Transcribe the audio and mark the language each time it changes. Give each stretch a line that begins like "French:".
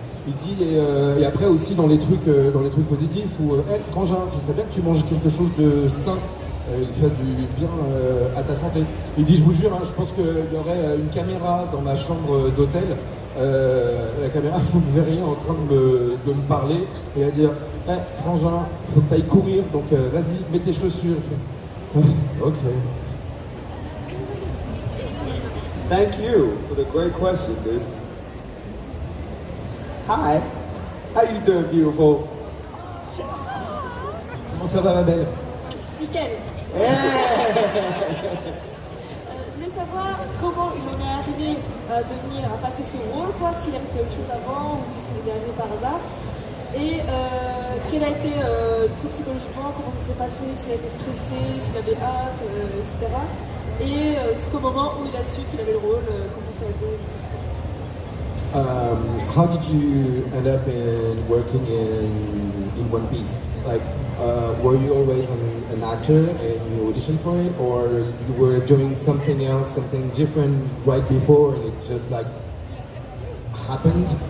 French: Il dit, et après aussi dans les trucs positifs, où, frangin, ce serait bien que tu manges quelque chose de sain, il fasse du bien à ta santé. Il dit, je vous jure, hein, je pense qu'il y aurait une caméra dans ma chambre d'hôtel. La caméra, vous ne verriez en train de me parler et à dire, frangin, faut que tu ailles courir, donc vas-y, mets tes chaussures. Ok.
English: Thank you for the great question, dude. Hi, how you doing, beautiful?
French: Comment ça va, ma belle? Nickel. Je voulais savoir comment il en est arrivé à passer ce rôle, quoi, s'il avait fait autre chose avant ou s'il est arrivé par hasard. Et quel a été, du coup, psychologiquement, comment ça s'est passé, s'il a été stressé, s'il avait hâte, etc. Et jusqu'au moment où il a su qu'il avait le rôle, comment ça a été.
English: How did you end up in working in One Piece? Like, were you always an actor and you auditioned for it, or you were doing something else, something different right before, and it just like happened?